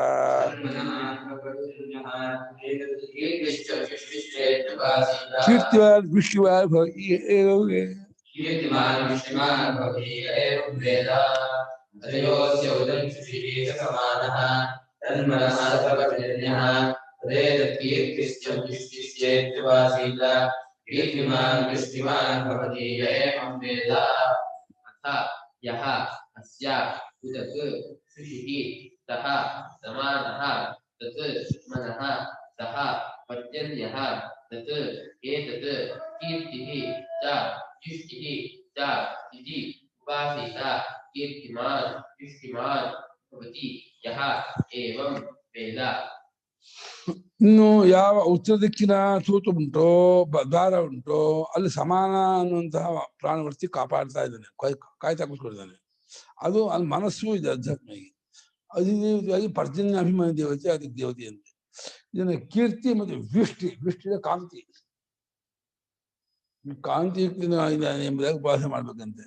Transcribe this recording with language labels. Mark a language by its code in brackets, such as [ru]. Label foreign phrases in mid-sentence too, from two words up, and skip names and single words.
[sa] ಕೀರ್ತಿವಾನ್ ವೃಷ್ಟಿವಾನ್ ಭವತಿ ಏವಂ ವೇದ. ಅತಯೋಸ್ಯ ಉದಂಶುಷಿಃ ಸಮಾನಃ ತನ್ಮನಃ ಸಪರ್ಜನ್ಯಃ ತದೇದ ಕೀರ್ತಿಶ್ಚ ವೃಷ್ಟಿಶ್ಚೇತ್ಯುಪಾಸೀತ. ಕೀರ್ತಿಮಾನ್ ವೃಷ್ಟಿಮಾನ್ ಭವತಿ ಏವಂ ವೇದ. ಅಥ ಯಹ ಅಸ್ಯ ಉದಕ್ ಶುಚಿಃ ಸಹ ಸಮಾನಃ ತತ್ ಮನಃ ಸಹ ಪರ್ಜನ್ಯಃ ತತ್ ಏತತ್ ಕೀರ್ತಿಃ ಚ ವೃಷ್ಟಿಃ ಚ ಇತಿ ಉಪಾಸೀತ. ಕೀರ್ತಿಮಾನ್ ವೃಷ್ಟಿಮಾನ್ ಭವತಿ ಯಹ ಏವಂ ವೇದ. [kn] ಇನ್ನು ಯಾವ ಉತ್ತರ ದಿಕ್ಕಿನ ತೂತು ಉಂಟೋ ದ್ವಾರ ಉಂಟೋ ಅಲ್ಲಿ ಸಮಾನ ಅನ್ನುವಂತಹ ಪ್ರಾಣವರ್ತಿ ಕಾಪಾಡ್ತಾ ಇದ್ದಾನೆ, ಕಾಯ್ತಾ ಕೂತ್ಕೊಳ್ತಾನೆ. ಅದು ಅಲ್ಲಿ ಮನಸ್ಸು ಇದೆ ಅಧ್ಯಾತ್ಮಿಗೆ. ಅಧಿದೇವತೆಯಾಗಿ ಪರ್ಜನ್ಯ ಅಭಿಮಾನಿ ದೇವತೆ, ಅದಕ್ಕೆ ದೇವತೆ ಅಂತೆ. ಇದನ್ನ ಕೀರ್ತಿ ಮತ್ತು ವಿಷ್ಟಿದ ಕಾಂತಿ, ಕಾಂತಿಯುಕ್ತ ಎಂಬುದಾಗಿ ಉಪಾಸನೆ ಮಾಡ್ಬೇಕಂತೆ.